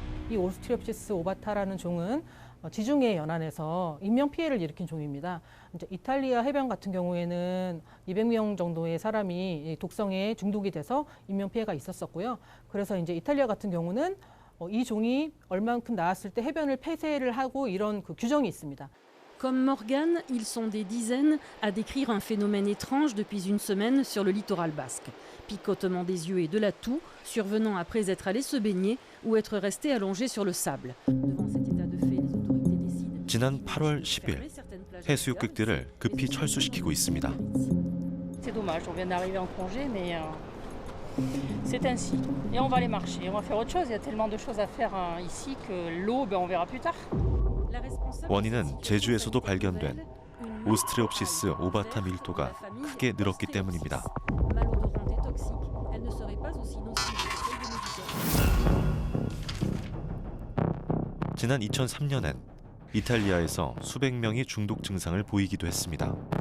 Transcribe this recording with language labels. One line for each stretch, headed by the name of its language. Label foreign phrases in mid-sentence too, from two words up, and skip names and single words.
Korean: 이 오스트리옵시스 오바타라는 종은 지중해 연안에서 인명 피해를 일으킨 종입니다. 이제 이탈리아 해변 같은 경우에는 200명 정도의 사람이 독성에 중독이 돼서 인명 피해가 있었었고요. 그래서 이제 이탈리아 같은 경우는 이 종이 얼만큼 나왔을 때 해변을 폐쇄를 하고 이런 그 규정이 있습니다.
French: Comme Morgane, ils sont des dizaines à décrire un phénomène étrange depuis une semaine sur le littoral basque. Picotement des yeux et de la toux, survenant après être allés se baigner ou être restés allongés sur le sable. Devant cet état de fait, les autorités décident...
Korean: 지난 8월 10일 해수욕객들을 급히 철수시키고 있습니다.
French: C'est dommage, on vient d'arriver en congé, mais c'est ainsi. Et on va aller marcher, on va faire autre chose. Il y a tellement de choses à faire ici que l'eau, on verra plus tard.
Korean: 원인은 제주에서도 발견된 오스트리옵시스 오바타 밀도가 크게 늘었기 때문입니다. 지난 2003년엔 이탈리아에서 수백 명이 중독 증상을 보이기도 했습니다.